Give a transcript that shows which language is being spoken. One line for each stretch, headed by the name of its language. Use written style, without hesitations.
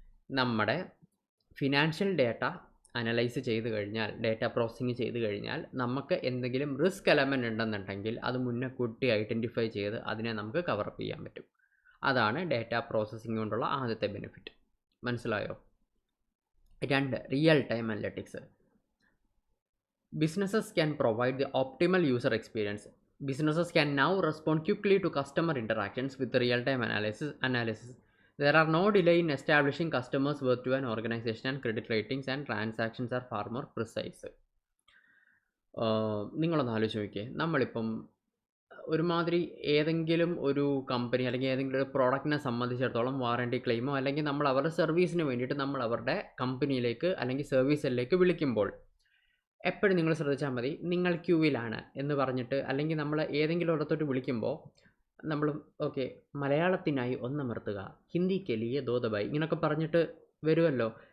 Malayalam: നമ്മുടെ financial data analyse ചെയ്ത് കഴിഞ്ഞാൽ, ഡേറ്റ പ്രോസസ്സിങ് ചെയ്ത് കഴിഞ്ഞാൽ നമുക്ക് എന്തെങ്കിലും റിസ്ക് എലമെൻ്റ് ഉണ്ടെന്നുണ്ടെങ്കിൽ അത് മുന്നേ കൂട്ടി ഐഡൻറ്റിഫൈ ചെയ്ത് അതിനെ നമുക്ക് കവറപ്പ് ചെയ്യാൻ പറ്റും. അതാണ് ഡേറ്റ പ്രോസസ്സിങ് കൊണ്ടുള്ള ആദ്യത്തെ ബെനിഫിറ്റ്. മനസ്സിലായോ?
English: രണ്ട്, real time analytics. Businesses can provide the optimal user experience. Businesses can now respond quickly to customer interactions with real-time analysis. There are no delay in establishing customers worth to an organization, and credit ratings and transactions are far more precise.
Malayalam: നിങ്ങളൊന്ന് ആലോചിച്ച് നോക്കിയേ, നമ്മളിപ്പം ഒരുമാതിരി ഏതെങ്കിലും ഒരു company അല്ലെങ്കിൽ ഏതെങ്കിലും ഒരു പ്രോഡക്റ്റിനെ സംബന്ധിച്ചിടത്തോളം വാറണ്ടി ക്ലെയിമോ അല്ലെങ്കിൽ നമ്മൾ അവരുടെ സർവീസിന് വേണ്ടിയിട്ട് നമ്മൾ അവരുടെ കമ്പനിയിലേക്ക് അല്ലെങ്കിൽ സർവീസിലേക്ക് വിളിക്കുമ്പോൾ എപ്പോഴും നിങ്ങൾ ശ്രദ്ധിച്ചാൽ മതി, നിങ്ങൾ ക്യൂവിലാണ് എന്ന് പറഞ്ഞിട്ട് അല്ലെങ്കിൽ നമ്മൾ ഏതെങ്കിലും ഒരിടത്തോട്ട് വിളിക്കുമ്പോൾ നമ്മൾ ഓക്കെ മലയാളത്തിനായി ഒന്നമർത്തുക, ഹിന്ദിക്ക്
Hindi: ലിയെ ദോദബായി
Malayalam: ഇങ്ങനെയൊക്കെ പറഞ്ഞിട്ട് വരുമല്ലോ.